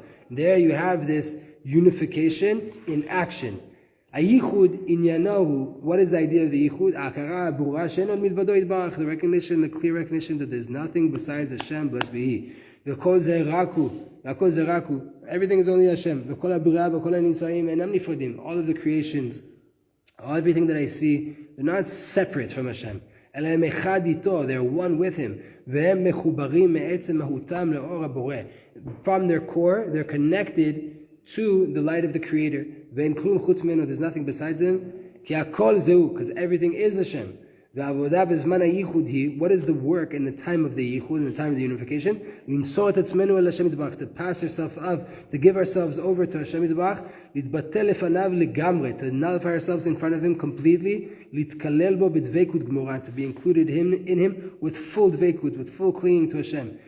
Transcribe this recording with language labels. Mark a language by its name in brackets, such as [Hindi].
[English] There you have this unification in action. [Hebrew] Ayichud inyanahu. [English] What is the idea of the Yichud? [Hebrew] Akara burah she'en od milvado yitbarach. [English] The recognition, the clear recognition that there's nothing besides Hashem, blessed be He. [Hebrew] וכל זה רק הוא. [English] Everything is only Hashem. [Hebrew] וכל הבריאה וכל הנמצאים אינם נפרדים. [English] All of the creations, everything that I see, they're not separate from Hashem. [Hebrew] אלא הם אחד איתו, [English] they're one with him. [Hebrew] והם מחוברים מעצם מהותם לאור הבורא. [English] From their core, they're connected to the light of the Creator. [Hebrew] ואין כלום חוץ ממנו, [English] there's nothing besides him. [Hebrew] כי הכל זהו, [English] because everything is Hashem. [Hebrew] והעבודה בזמן הייחוד היא, [English] what is the work in the time of the ייחוד, in the time of the unification? [Hebrew] למסור את עצמנו אל השם יתברך, [English] to pass ourselves up, to give ourselves over to השם יתברך, [Hebrew] להתבטל לפניו לגמרי, [English] to nullify ourselves in front of him completely, [Hebrew] להתקלל בו בדבקות גמורה, [English] to be included in him with full dvekut, with full clinging to Hashem.